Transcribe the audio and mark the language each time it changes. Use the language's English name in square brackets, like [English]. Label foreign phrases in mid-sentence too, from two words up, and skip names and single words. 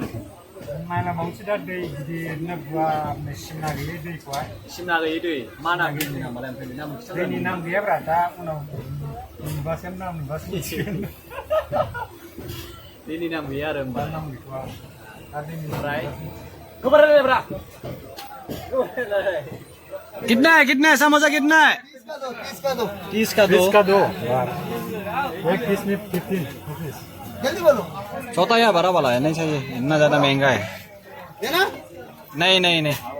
[Bodo] नायलांबावनोसै दा दै गिदिरनो गुवारनो सिमना गैयै दैखौहाय सिमना गैयै दै मा ना गैयै दै नामालाय ओमफ्राय नाम दैनि नाम गैयाब्रा दा उनाव नुबासो मिथिगोन दैनि नाम गैया आरो होमबा नाम गैथ'आ ओमफ्राय खबर रायलायब्रा [Hindi] कितना है समोसा कितना है 30 का दो एक पीस में 15 रुपीस जल्दी बोलो छोटा या बड़ा वाला है नहीं चाहिए इतना ज्यादा महंगा है देना नहीं